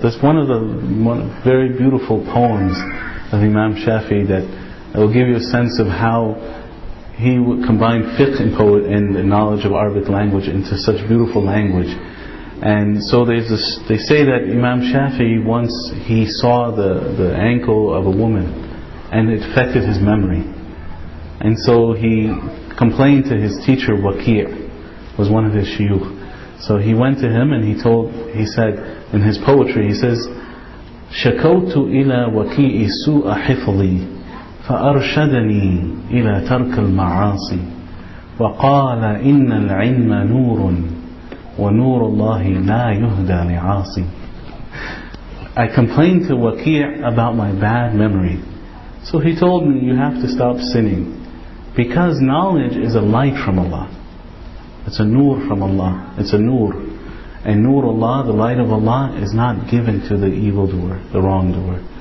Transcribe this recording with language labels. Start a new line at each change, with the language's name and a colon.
English: That's one of the very beautiful poems of Imam Shafi that will give you a sense of how he would combine fiqh and knowledge of Arabic language into such beautiful language. And so they say that Imam Shafii once he saw the ankle of a woman and it affected his memory. And so he complained to his teacher, Waqi', was one of his shuyukh. So he went to him and he said in his poetry, he says,
Arabic: شكوت إلى وكيء سوء حفظي فأرشدني إلى ترك المعاصي وقال إن العلم نور وَنُورُ اللَّهِ لَا يُهْدَى لِعَاصِي.
English: I complained to Waqi' about my bad memory. So he told me, you have to stop sinning. Because knowledge is a light from Allah. It's a nur from Allah. It's a nur. And nur Allah, the light of Allah, is not given to the evildoer, the wrongdoer.